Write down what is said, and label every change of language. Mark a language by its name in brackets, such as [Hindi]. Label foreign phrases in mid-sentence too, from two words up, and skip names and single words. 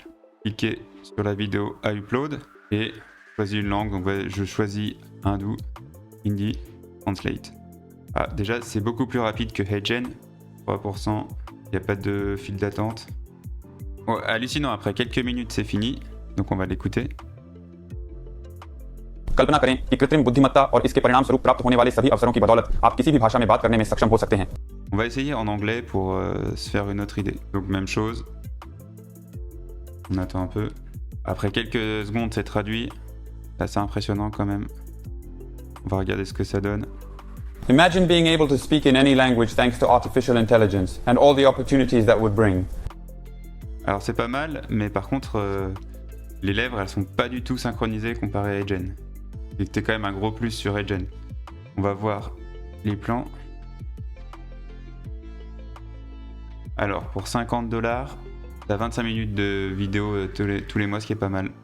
[French] Cliquez sur la vidéo à upload et choisissez une langue. Donc je choisis hindou, hindi, translate. Ah, déjà, c'est beaucoup plus rapide que HeyGen. 3%, il n'y a pas de file d'attente. Oh, hallucinant, après quelques minutes, c'est fini. Donc on va l'écouter. [Hindi] कल्पना करें कि कृत्रिम बुद्धिमत्ता और इसके परिणामस्वरूप प्राप्त होने वाले सभी अवसरों की बदौलत आप किसी भी भाषा में बात करने में सक्षम हो सकते हैं। [French] On va essayer en anglais pour se faire une autre idée. Donc même chose. On attend un peu. Après quelques secondes, c'est traduit. C'est assez impressionnant quand même. On va regarder ce que ça donne. [English] Imagine being able to speak in any language thanks to artificial intelligence and all the opportunities that would bring. [French] Alors c'est pas mal, mais par contre, les lèvres, elles sont pas du tout synchronisées comparées à HeyGen. C'était quand même un gros plus sur HeyGen. On va voir les plans. Alors pour 50 $, t'as 25 minutes de vidéo tous les mois, ce qui est pas mal.